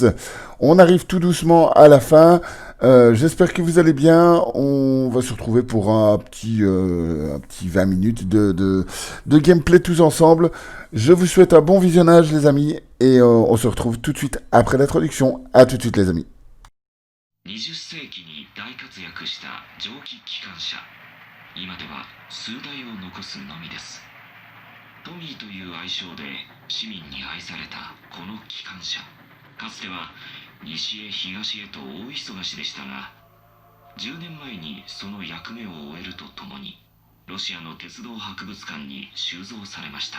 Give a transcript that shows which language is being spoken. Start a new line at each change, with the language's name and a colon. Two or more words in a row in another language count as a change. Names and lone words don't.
French: On arrive tout doucement à la fin. J'espère que vous allez bien. On va se retrouver pour un petit 20 minutes de gameplay tous ensemble. Je vous souhaite un bon visionnage les amis et on se retrouve tout de suite après l'introduction. À tout de suite les amis.
Japanese: 20 世紀に大活躍した蒸気機関車。今では数台を残すのみです。トミーという愛称で市民に愛されたこの機関車。かつては西へ東へと大忙しでしたが、10年前にその役目を終えるとともに、ロシアの鉄道博物館に収蔵されました。